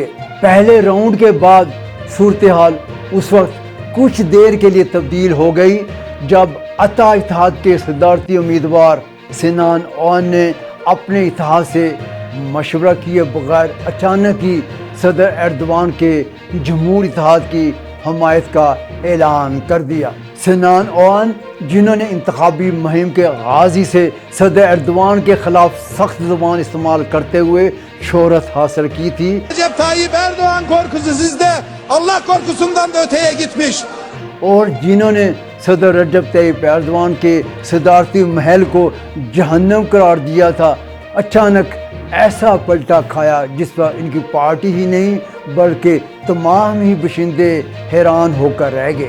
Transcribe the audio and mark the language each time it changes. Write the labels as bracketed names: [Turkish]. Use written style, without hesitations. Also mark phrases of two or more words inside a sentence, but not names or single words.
[Urdu] پہلے راؤنڈ کے بعد صورتحال اس وقت کچھ دیر کے لیے تبدیل ہو گئی جب عطا اتحاد کے صدارتی امیدوار سینان اوغان نے اپنے اتحاد سے مشورہ کیے بغیر اچانک ہی صدر ایردوان کے جمہور اتحاد کی حمایت کا اعلان کر دیا۔ سینان اوغان جنہوں نے انتخابی مہم کے آغاز ہی سے صدر ایردوان کے خلاف سخت زبان استعمال کرتے ہوئے شہرت حاصل کی تھی، [Turkish] Recep Tayyip Erdoğan korkusu sizde, Allah korkusundan da öteye gitmiş. [Urdu] اور جنہوں نے صدر رجب طیب ایردوان کے صدارتی محل کو جہنم قرار دیا تھا، اچانک ایسا پلٹا کھایا جس پر ان کی پارٹی ہی نہیں بلکہ تمام ہی باشندے حیران ہو کر رہ گئے۔